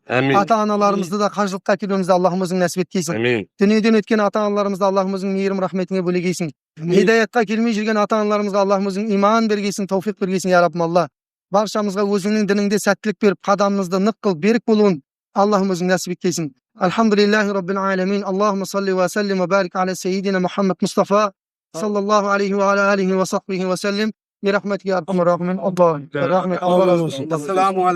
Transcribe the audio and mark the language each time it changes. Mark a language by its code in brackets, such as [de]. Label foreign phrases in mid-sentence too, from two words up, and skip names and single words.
[kk] Ата-аналарымызды да қажылыққа келуімізді Allah'ым өзің нәсіп еткейсің. Дүниеден өткен ата-аналарымызды Allah'ым өзің мейірім рахметіңе бөлегейсің. Хидаятқа келмей жүрген ата-аналарымызға Allah'ым өзің иман бергейсің, тауфиқ бергейсің, я Раббым, Алла. Баршамызға өзіңнің дініңде сәттілік беріп, қадамымызды нық қыл, берік болуын Allah'ım өзің нәсіп еткейсің. [ar] الحمد لله رب العالمين. اللهم صل وسلم وبارك على سيدنا محمد مصطفى صلى الله عليه وعلى آله وصحبه وسلم. [tr] Bir rahmet [ar] يا أرحم الراحمين. [tr] Allah rahmet. Allah razı olsun.